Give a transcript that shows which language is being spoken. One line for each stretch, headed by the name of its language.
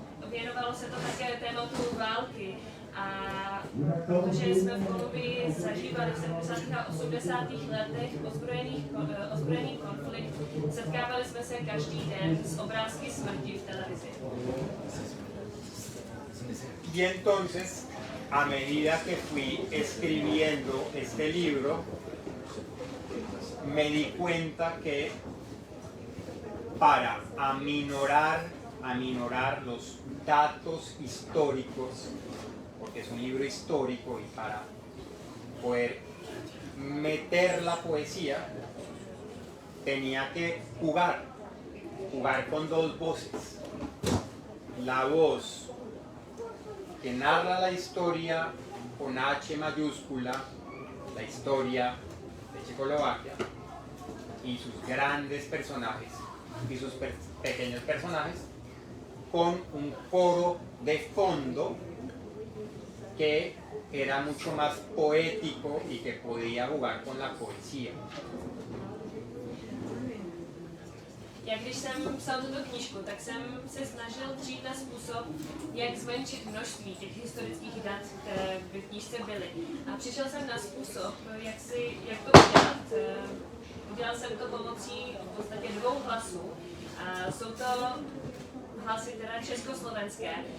Czech: Věnovalo se to také tématu války. A protože jsme v Kolumbii zažívali v 70. a 80. letech ozbrojený konflikt, setkávali jsme se každý den s obrázky smrti v televizi.
Spanish: Y entonces, a medida que fui escribiendo este libro, me di cuenta que para aminorar los datos históricos, porque es un libro histórico y para poder meter la poesía tenía que jugar con dos voces. La voz que narra la historia con H mayúscula, la historia de Checoslovaquia y sus grandes personajes y sus pequeños personajes, con un coro de fondo que era mucho más poético y que podía jugar con la poesía.
Czech: Já když jsem psal tuto knížku, tak jsem se snažil přijít na způsob, jak zmenšit množství těch historických dat, které v knížce byly. A přišel jsem na způsob, jak to udělat. Udělal jsem to pomocí v podstatě dvou hlasů. Jsou to hlasy teda československé.